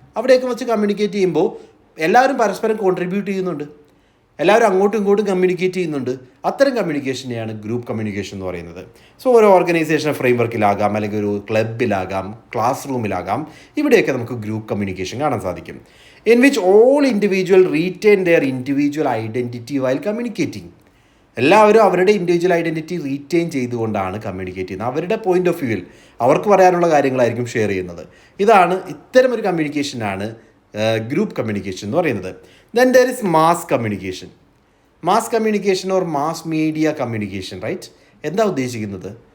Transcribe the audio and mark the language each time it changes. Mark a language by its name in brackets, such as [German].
[Malayalam] അവിടെയൊക്കെ വെച്ച് കമ്മ്യൂണിക്കേറ്റ് ചെയ്യുമ്പോൾ എല്ലാവരും പരസ്പരം കോൺട്രിബ്യൂട്ട് ചെയ്യുന്നുണ്ട്, എല്ലാവരും അങ്ങോട്ടും ഇങ്ങോട്ടും കമ്മ്യൂണിക്കേറ്റ് ചെയ്യുന്നുണ്ട്. അത്തരം കമ്മ്യൂണിക്കേഷനെയാണ് ഗ്രൂപ്പ് കമ്മ്യൂണിക്കേഷൻ എന്ന് പറയുന്നത്. സോ ഒരു ഓർഗനൈസേഷൻ ഫ്രെയിംവർക്കിലാകാം, അല്ലെങ്കിൽ ഒരു ക്ലബിലാകാം, ക്ലാസ് റൂമിലാകാം, ഇവിടെയൊക്കെ നമുക്ക് ഗ്രൂപ്പ് കമ്മ്യൂണിക്കേഷൻ കാണാൻ സാധിക്കും. [English] in which all individual retain their individual identity while communicating. [Malayalam] എല്ലാവരും അവരുടെ ഇൻഡിവിജ്വൽ ഐഡൻറ്റിറ്റി റീറ്റെയിൻ ചെയ്തുകൊണ്ടാണ് കമ്മ്യൂണിക്കേറ്റ് ചെയ്യുന്നത്. അവരുടെ പോയിൻ്റ് ഓഫ് വ്യൂവിൽ അവർക്ക് പറയാനുള്ള കാര്യങ്ങളായിരിക്കും ഷെയർ ചെയ്യുന്നത്. ഇത്തരമൊരു കമ്മ്യൂണിക്കേഷനാണ് ഗ്രൂപ്പ് കമ്മ്യൂണിക്കേഷൻ എന്ന് പറയുന്നത്. [English] Then there is mass communication. Mass communication or mass media communication, right? [Malayalam] എന്താ ഉദ്ദേശിക്കുന്നത്?